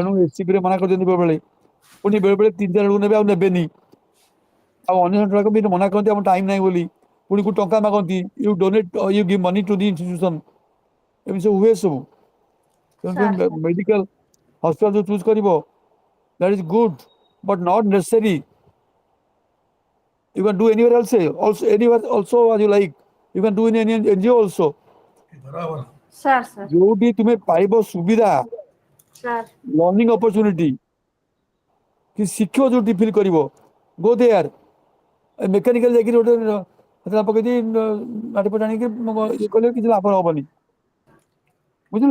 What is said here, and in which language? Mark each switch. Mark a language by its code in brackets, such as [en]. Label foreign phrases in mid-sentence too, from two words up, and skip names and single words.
[or] ତେଣୁ ଏସସିବି ରେ ମନା କରିଦିଅନ୍ତି ବେଳେବେଳେ ପୁଣି ବେଳେବେଳେ 3-4 ଜଣଙ୍କୁ ନେବେ ଆଉ ନେବେନି ଆଉ ଅନ୍ୟ ଜଣକ ବି ମନା କରନ୍ତି ଆମ ଟାଇମ୍ ନାହିଁ ବୋଲି ପୁଣି କୋଉ ଟଙ୍କା ମାଗନ୍ତି [en] you donate you give money to the institution [or] ଏମିତି ସବୁ ହୁଏ ସବୁ ସାର୍ ତେଣୁ ମେଡିକାଲ ହସ୍ପିଟାଲ ଯୋଉ ଚୁଜ୍ କରିବ [en] that is good but not necessary you can do anywhere else anywhere also as you like you can do in any NGO also [or] ସାର୍ ସାର୍ ଯୋଉଠି ତୁମେ ପାଇବ ସୁବିଧା ସାର୍ [en] learning opportunity [or] କି ଶିଖିବ ଯୋଉଠି ଫିଲ୍ କରିବ [en] go there [or] ମେକାନିକାଲ ଯାଇକି ଗୋଟେ ପକେଇକି ମାଟି ପଟ ଆଣିକି ଇଏ କଲେ କିଛି ଲାଭ ହବନି ବୁଝିଲ